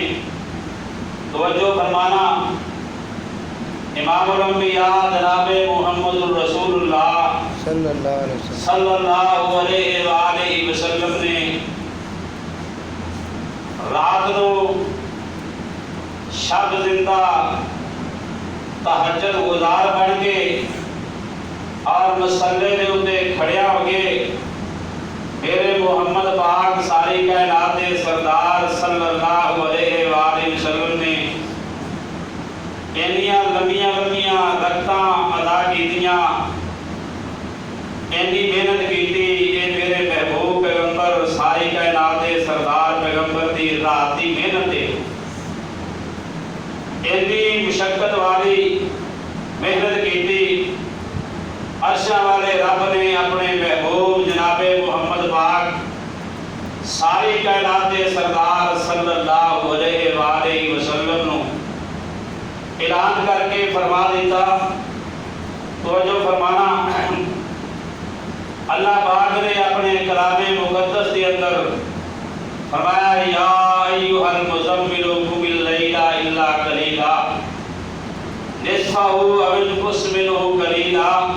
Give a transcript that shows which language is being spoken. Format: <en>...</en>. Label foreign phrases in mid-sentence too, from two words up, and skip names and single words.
<ur>توجہ فرمانا، امام الانبیاء جناب محمد الرسول اللہ</ur> <ar>صلی اللہ علیہ وآلہ وسلم</ar> <ur>نے</ur> <pa>رات نو شب زندہ تہجد گزار بن کے اور مسلے دے اتے کھڑیا ہو گئے میرے محمد پاک ساری کائنات دے سردار</pa> <ar>صلی اللہ علیہ وآلہ وسلم</ar> <pa>نے اینیاں لمبیاں لمبیاں رکعتاں ادا کیتیاں، اینی محنت کیتی۔ یہ میرے محبوب پیغمبر ساری کائنات دے سردار پیغمبر دی رات دی محنت ہے، اینی مشقت والی محنت کیتی۔ عرشاں والے رب نے اپنے محبوب جناب محمد پاک ساری کائنات دے سردار</pa> <ar>صلی اللہ علیہ وآلہ وسلم</ar> <pa>نو اعلان کر کے فرما دیتا۔</pa> <ur>توجہ فرمانا، اللہ پاک نے اپنے کلام مقدس کے اندر فرمایا،</ur> <ar>یا ایھا المزمل قم اللیل الا قلیلا نصفہ او انقص منہ قلیلا۔</ar>